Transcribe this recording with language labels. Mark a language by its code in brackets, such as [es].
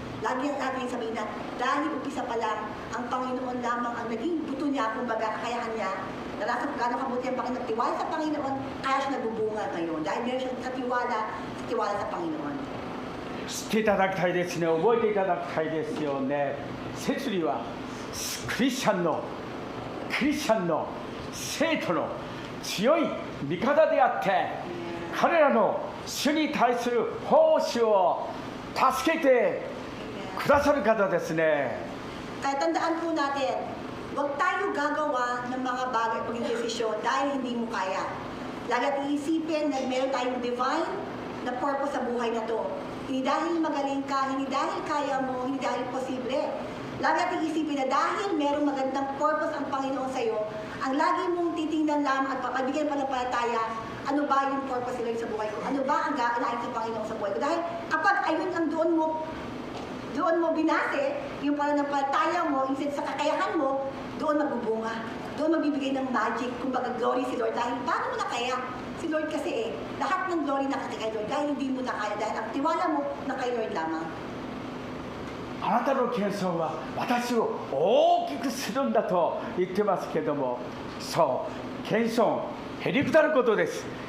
[tl] Lagi ang natin sabihin na, dahil umpisa pa lang, ang Panginoon lamang ang naging buto niya, kumbaga, kakayahan niya, narasa kung gano'ng kabuti ang Panginoon, tiwala sa Panginoon, kaya siya nagbubunga ngayon. Dahil meron siyang tiwala sa Panginoon. [ja] 知っていただきたいですね。覚えていただきたいですよね。摂理はクリスチャンの生徒の強い味方であって、彼らの主に対する奉仕を助けてくださる方ですね。 [tl] Kaya tandaan po natin, huwag tayo gagawa ng mga bagay pag desisyon dahil hindi mo kaya. Lagi at iisipin na meron tayong divine na purpose sa buhay na to. Hindi dahil magaling ka, hindi dahil kaya mo, hindi dahil posible. Lagi at iisipin na dahil merong magandang purpose ang Panginoon sa iyo, ang lagi mong titingnan lamang at papabigyan pa ng palataya, ano ba yung purpose nila sa buhay ko? Ano ba ang gaanayin sa Panginoon sa buhay ko? Dahil kapag ayun ang doon mo binase, yung pananampalataya mo, instead sa kakayahan mo, doon magbubunga. Doon magbibigay ng magic, kumbaga glory si Lord. Dahil paano mo na kaya? Si Lord kasi lahat ng glory na kay Lord. Dahil hindi mo na kaya, dahil ang tiwala mo na kay Lord lamang. [ja] あなたの謙遜は私を大きくするんだと言ってますけども、そう謙遜、へりくだることです。